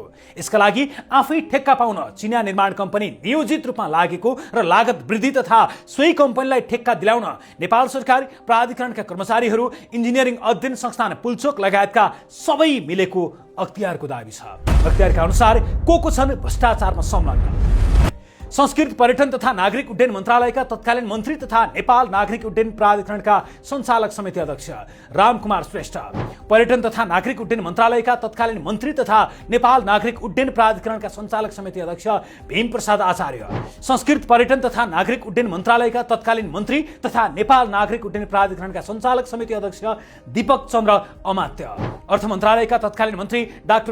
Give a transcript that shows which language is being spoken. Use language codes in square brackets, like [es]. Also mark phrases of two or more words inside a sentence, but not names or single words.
[ne] यसका लागि आफै ठेक्का पाउन चिनिया निर्माण कम्पनी नियोजित रूपमा लागेको र लागत वृद्धि तथा सोही कम्पनीलाई ठेक्का दिलाउन नेपाल सरकार प्राधिकरणका कर्मचारीहरू, इन्जिनियरिङ अध्ययन संस्थान पुल्चोक लगायतका सबै मिलेको अख्तियारको दाबी छ। अख्तियारका अनुसार को छन् भ्रष्टाचारमा संलग्न? संस्कृति पर्यटन तथा नागरिक उड्डयन मन्त्रालयका तत्कालीन मन्त्री तथा नेपाल नागरिक उड्डयन प्राधिकरणका सञ्चालक समिति अध्यक्ष रामकुमार श्रेष्ठ, पर्यटन तथा नागरिक उड्डयन मन्त्रालयका तत्कालीन मन्त्री तथा नेपाल नागरिक उड्डयन प्राधिकरणका सञ्चालक समिति अध्यक्ष भीम प्रसाद आचार्य, संस्कृति पर्यटन तथा नागरिक उड्डयन मन्त्रालयका तत्कालीन मन्त्री तथा नेपाल नागरिक उड्डयन प्राधिकरणका सञ्चालक समिति अध्यक्ष दीपक चन्द्र अमात्य, अर्थ मन्त्रालयका तत्कालीन मन्त्री डाक्टर